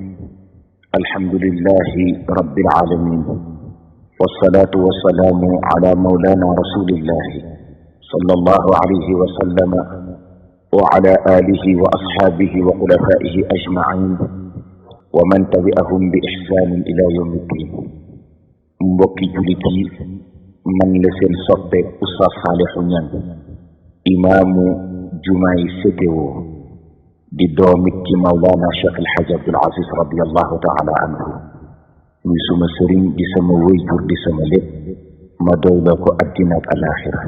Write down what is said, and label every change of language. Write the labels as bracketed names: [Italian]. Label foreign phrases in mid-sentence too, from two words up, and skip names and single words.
[Arabic] الحمد لله رب العالمين، والصلاة والسلام على مولانا رسول الله صلى الله عليه وسلم وعلى آله وأصحابه وخلفائه أجمعين ومن تبعهم بإحسان إلى يوم الدين. [Wolof] mbokki julit yi, man la seen soppe Oustaz Saliou Niang, imaamu jumaay sétéwo di doomit ci Mawlana Cheikh El Hadj Abdoul Aziz [Arabic] رضي الله تعالى عنه. [Wolof] muy suma sëriñ di sama wéyjur di sama lépp, ma doyloo ko addina ak alaxira.